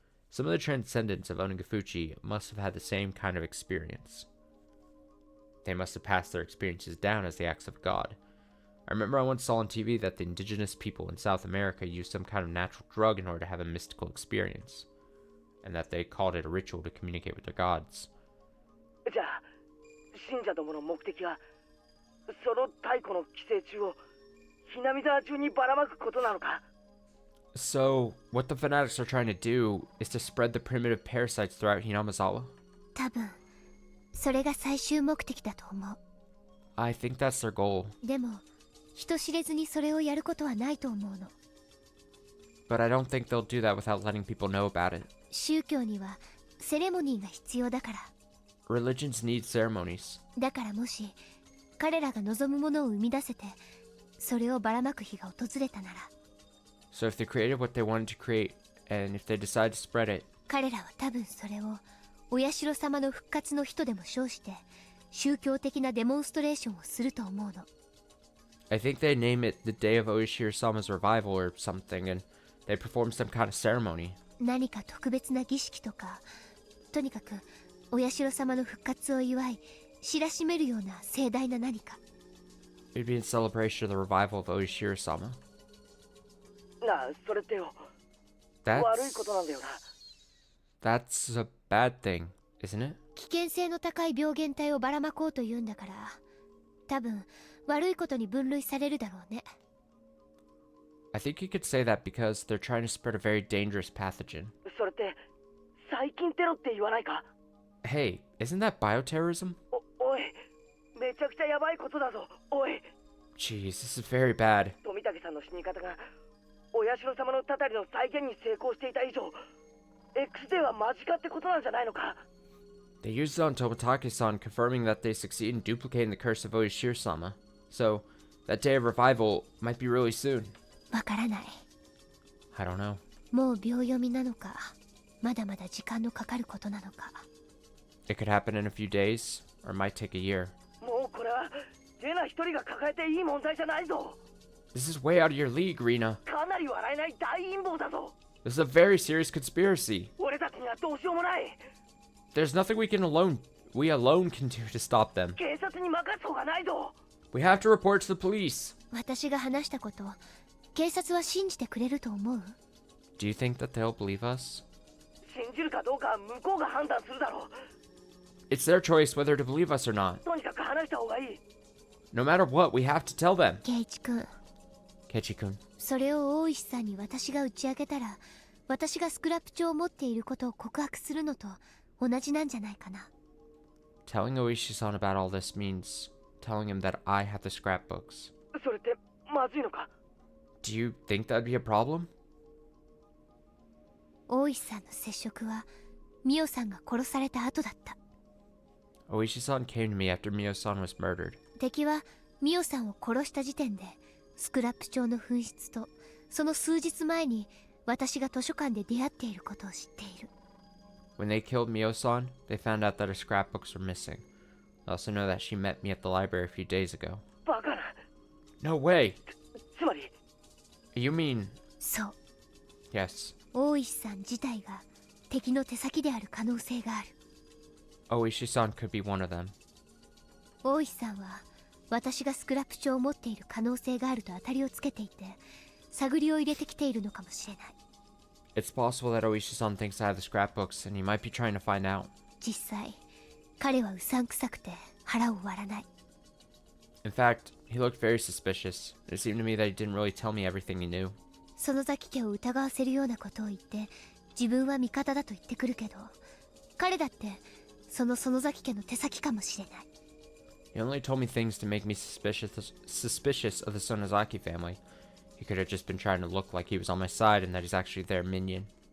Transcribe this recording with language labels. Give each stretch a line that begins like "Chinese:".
English: Some of the transcendents of Onigafuchi must have had the same kind of experience. They must have passed their experiences down as the acts of God. I remember I once saw on TV that the indigenous people in South America used some kind of natural drug in order to have a mystical experience, and that they called it a ritual to communicate with their gods.
Japanese: じゃあ、信者どもの目的は、その太古の寄生虫をひなみ沢中にばらまくことなのか?
English: So, what the fanatics are trying to do is to spread the primitive parasites throughout Hinamizawa?
Japanese: 多分それが最終目的だと思う。
English: I think that's their goal.
Japanese: でも人知れずにそれをやることはないと思うの。
English: But I don't think they'll do that without letting people know about it.
Japanese: 宗教にはセレモニーが必要だから。
English: Religions need ceremonies.
Japanese: だからもし彼らが望むものを生み出せて、それをばらまく日が訪れたなら。
English: So if they created what they wanted to create, and if they decide to spread it,
Japanese: 彼らは多分それをお社様の復活の日とでも称して宗教的なデモンストレーションをすると思うの。
English: I think they name it the day of Oishiro-sama's revival or something, and they perform some kind of ceremony.
Japanese: 何か特別な儀式とか、とにかくお社様の復活を祝い知らしめるような盛大な何か。
English: It'd be in celebration of the revival of Oishiro-sama.
Japanese: なあ、それってよ、悪いことなんだよな。
English: That's a bad thing, isn't it?
Japanese: 危険性の高い病原体をばらまこうというんだから、多分悪いことに分類されるだろうね。
English: I think you could say that because they're trying to spread a very dangerous pathogen.
Japanese: それって細菌テロって言わないか?
English: Hey, isn't that bioterrorism?
Japanese: おい、めちゃくちゃやばいことだぞ。おい。
English: Jeez, this is very bad.
Japanese: 富武さんの死に方がお社様のたたりの再現に成功していた以上、X デーは間近ってことなんじゃないのか?
English: They used it on Tomotage-san, confirming that they succeed in duplicating the curse of Oishiro-sama. So, that day of revival might be really soon.
Japanese: わからない。
English: I don't know.
Japanese: もう秒読みなのか、まだまだ時間のかかることなのか。
English: It could happen in a few days, or it might take a year.
Japanese: もうこれはレナ一人が抱えていい問題じゃないぞ。
English: This is way out of your league, Rina.
Japanese: かなり笑えない大陰謀だぞ。
English: This is a very serious conspiracy.
Japanese: 俺たちにはどうしようもない。
English: There's nothing we alone can do to stop them.
Japanese: 警察に任す方がないぞ。
English: We have to report to the police.
Japanese: 私が話したこと、警察は信じてくれると思う？
English: Do you think that they'll believe us?
Japanese: 信じるかどうかは向こうが判断するだろう。
English: It's their choice whether to believe us or not.
Japanese: とにかく話した方がいい。
English: No matter what, we have to tell them.
Japanese: ケイチ君。
English: Kechi-kun.
Japanese: それを大石さんに私が打ち明けたら、私がスクラップ帳を持っていることを告白するのと同じなんじゃないかな。
English: Telling Oishi-san about all this means telling him that I have the scrapbooks.
Japanese: それってまずいのか?
English: Do you think that'd be a problem?
Japanese: 大石さんの接触はミオさんが殺された後だった。
English: Oishi-san came to me after Mio-san was murdered.
Japanese: 敵はミオさんを殺した時点でスクラップ帳の紛失とその数日前に私が図書館で出会っていることを知っている。
English: When they killed Mio-san, they found out that her scrapbooks were missing. I also know that she met me at the library a few days ago.
Japanese: バカな。
English: No way!
Japanese: つまり
English: You mean...
Japanese: そう、
English: Yes.
Japanese: 大石さん自体が敵の手先である可能性がある。
English: Oishi-san could be one of them.
Japanese: 大石さんは私がスクラップ帳を持っている可能性があると当たりをつけていて探りを入れてきているのかもしれない。
English: It's possible that Oishi-san thinks I have the scrapbooks, and he might be trying to find out.
Japanese: 実際彼はうさんくさくて腹を割らない。
English: In fact, he looked very suspicious. It seemed to me that he didn't really tell me everything he knew.
Japanese: 園崎家を疑わせるようなことを言って自分は味方だと言ってくるけど彼だってその園崎家の手先かもしれない。
English: He only told me things to make me suspicious of the Sonozaki family. He could have just been trying to look like he was on my side and that he's actually their minion.